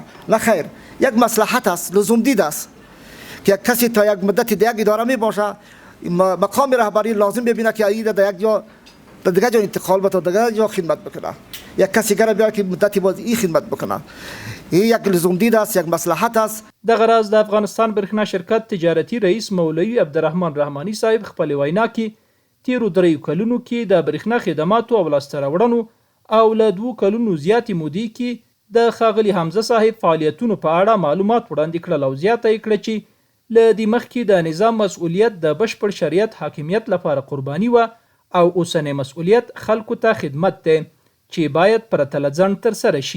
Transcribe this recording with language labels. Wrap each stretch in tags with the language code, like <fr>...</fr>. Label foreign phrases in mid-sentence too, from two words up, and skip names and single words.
<fa>نه خیر، یک مصلحت است، لزوم دید است که یک کسی تا یک مدتی در یک اداره می باشه، مقام رهبری لازم ببینه که این در یک جا دیگه جا انتقال بده، دیگه جا خدمت بکنه. یک کسی گره بیاره که مدتی باز این خدمت بکنه. این یک لزوم دید است، یک مصلحت است.</fa> <ps>د غراز د افغانستان برښنا شرکت تجارتي رئیس مولوی عبدالرحمن رحمانی صاحب خپل وینا کې تیرو دریو کلونو کې د برښنا خدماتو او لاسته راوړنو او له 2 کلونو زیاتې مودې کې د ښاغلي حمزه صاحب فعالیتونو په اړه معلومات وړاندې کړل او زیاته یې کړه چې له دې مخکې د نظام مسؤلیت د بشپړ شریعت حاکمیت لپاره قرباني و او اوسنی مسؤلیت خلکو ته خدمت دی چې باید پرته له ځنډ ترسره شي.</ps>